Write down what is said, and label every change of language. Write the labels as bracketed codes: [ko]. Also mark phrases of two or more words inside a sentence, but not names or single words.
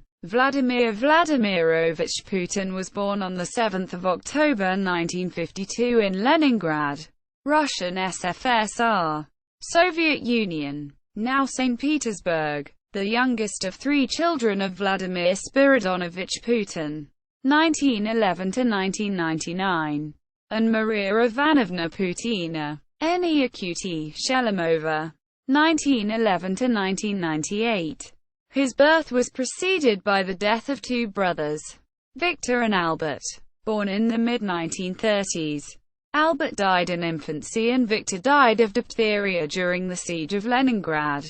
[en] Vladimir Vladimirovich Putin was born on 7 October 1952 in Leningrad, Russian SFSR, Soviet Union, now Saint Petersburg, the youngest of 3 children of Vladimir Spiridonovich Putin, 1911 to 1999, and Maria Ivanovna Putina, ๊puːtɪn Shelemova, 1911 to 1998. His birth was preceded by the death of 2 brothers, Victor and Albert, born in the mid-1930s. Albert died in infancy and Victor died of diphtheria during the siege of Leningrad.